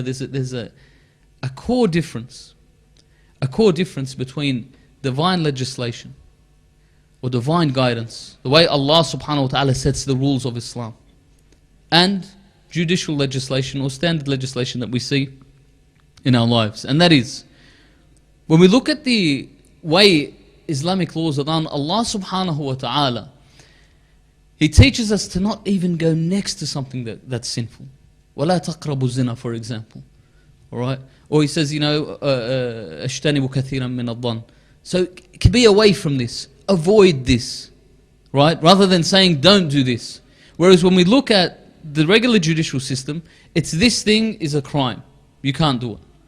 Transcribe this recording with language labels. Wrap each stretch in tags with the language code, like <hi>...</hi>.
<en>There's a core difference. A core difference between divine legislation or divine guidance, the way Allah subhanahu wa ta'ala sets the rules of Islam, and judicial legislation or standard legislation that we see in our lives. And that is, when we look at the way Islamic laws are done, Allah subhanahu wa ta'ala, He teaches us to not even go next to something that's sinful.</en> <ar>وَلَا تَقْرَبُوا الزِّنَا, for example.</ar> <en>Alright? Or He says, you know, اجتنبوا كثيرا من الظن. So be away from this. Avoid this. Right? Rather than saying don't do this. Whereas when we look at the regular judicial system, it's this thing is a crime. You can't do it.</en>